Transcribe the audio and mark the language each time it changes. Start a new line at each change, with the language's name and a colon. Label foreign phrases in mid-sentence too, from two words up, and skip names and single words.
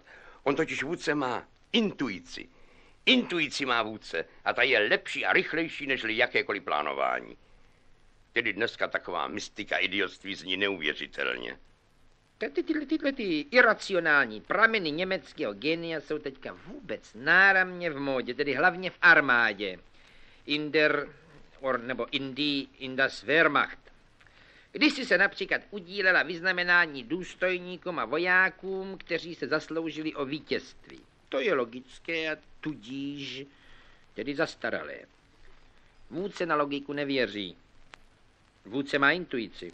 Czech: On totiž vůdce má intuici. Intuici má vůdce a ta je lepší a rychlejší než jakékoliv plánování. Tedy dneska taková mystika idiotství zní neuvěřitelně. Tyhle iracionální prameny německého genia jsou teďka vůbec náramně v módě, tedy hlavně v armádě.
German: In das Wehrmacht.
Czech: Když si se například udílela vyznamenání důstojníkům a vojákům, kteří se zasloužili o vítězství. To je logické a tudíž tedy zastaralé. Vůdce na logiku nevěří. Vůdce má intuici.